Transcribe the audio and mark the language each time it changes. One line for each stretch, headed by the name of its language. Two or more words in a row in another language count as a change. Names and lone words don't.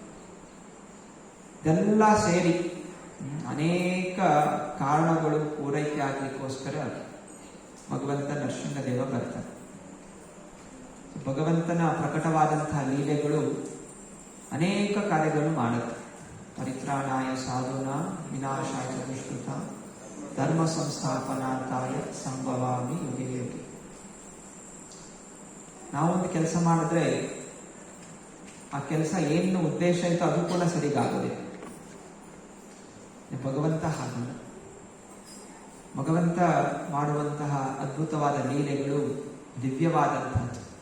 Kannada: ಇದೆಲ್ಲ ಸೇರಿ ಅನೇಕ ಕಾರಣಗಳು ಪೂರೈಕೆ ಆಗಲಿಕ್ಕೋಸ್ಕರ ಭಗವಂತ ನರಸಿಂಹದೇವ ಬರ್ತಾರೆ. ಭಗವಂತನ ಪ್ರಕಟವಾದಂತಹ ಲೀಲೆಗಳು ಅನೇಕ ಕಾರ್ಯಗಳನ್ನು ಮಾಡುತ್ತೆ.
Sanskrit: ಪರಿತ್ರಾಣಾಯ ಸಾಧುನ ವಿನಾಶಾಯ ದುಷ್ಕೃತ ಧರ್ಮ ಸಂಸ್ಥಾಪನಾರ್ಥಾಯ ಸಂಭವಾಮಿ ಯುಗೆ ಯುಗೆ.
Kannada: ನಾವೊಂದು ಕೆಲಸ ಮಾಡಿದ್ರೆ ಆ ಕೆಲಸ ಏನು ಉದ್ದೇಶ ಇತ್ತು ಅದು ಕೂಡ ಸರಿಗಾಗೋದಿಲ್ಲ. ಭಗವಂತ ಹಾಗಲ್ಲ. ಭಗವಂತ ಮಾಡುವಂತಹ ಅದ್ಭುತವಾದ ಲೀಲೆಗಳು ದಿವ್ಯವಾದಂತಹದ್ದು.